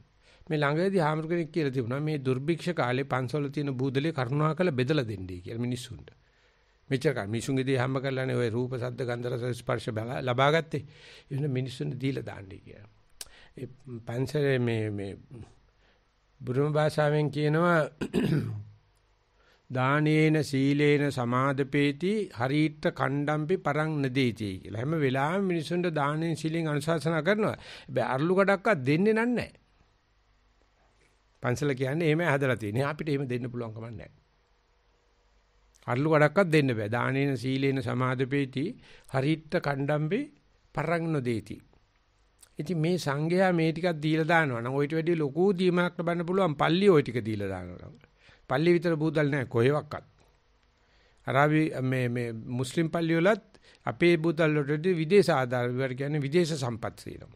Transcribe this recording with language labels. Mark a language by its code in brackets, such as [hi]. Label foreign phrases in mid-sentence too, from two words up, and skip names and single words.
[si] මේ ළඟදී හාමුදුර කෙනෙක් කියලා තිබුණා මේ දුර්භික්ෂ කාලේ පන්සල් වල තියෙන බූදලේ කරුණාකර බෙදලා දෙන්නයි කියලා මිනිස්සුන්ට. මෙච්චර කල් මිනිසුන්ගේ දේ හැම කරලානේ ඔය රූප ශබ්ද ගන්ධ රස ස්පර්ශ ලබා ගත්තේ. එහෙනම් මිනිස්සුන්ට දීලා දාන්නයි කියලා. ඒ පන්සලේ මේ බුරුම භාෂාවෙන් කියනවා [pi] දානේන සීලේන සමාදපේති හරීත්ත කණ්ඩම්පි පරං නදේති [si] කියලා. හැම වෙලාවෙම මිනිසුන්ට දානෙන් සීලෙන් අනුශාසනා කරනවා. හැබැයි අරලු කඩක්වත් දෙන්නේ නැහැ. පන්සල කියන්නේ එහෙම හදලා තියෙන්නේ. අපිට එහෙම දෙන්න පුළුවන් කමක් නැහැ. අරලු කඩක්වත් දෙන්න බෑ. [pi] දානේන සීලේන සමාදපේති හරීත්ත කණ්ඩම්පි පරං නදේති. [si] ඉතින් මේ සංඝයා මේ ටිකක් දීලා දානවා නම් ඔයිට වැඩි ලොකු දීමක් ලබන්න පුළුවන්. පල්ලි ඔය ටික දීලා දානවා. පල්ලි විතර බූදල් නැහැ කොහෙවත්. අරාබි මේ මුස්ලිම් පල්ලි වලත් අපේ බූදල් වලට විදේශ ආධාර විවර කියන්නේ විදේශ සම්පත් සීනවා.